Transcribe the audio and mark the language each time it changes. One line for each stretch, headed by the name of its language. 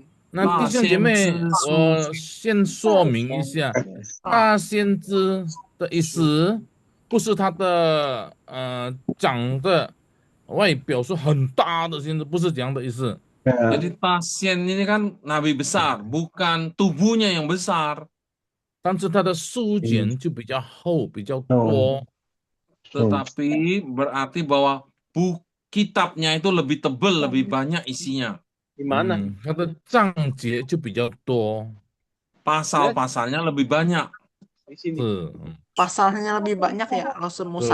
Chinese: 那弟兄姐妹，我先说明一下，大先知的意思不是他的长的外表是很大的先知，不是这样的意思。
Indonesian: Jadi pasien ini kan nabi besar, bukan tubuhnya yang besar.
Chinese: 但是他的书卷就比较厚，比较多。
Indonesian: Tetapi berarti bahwa kitabnya itu lebih tebal, lebih banyak isinya.
Chinese: 他的章节就比较多，
Indonesian: Pasal-pasalnya lebih banyak.
Chinese: 是，
Indonesian: Pasalnya lebih banyak ya kalau semusa.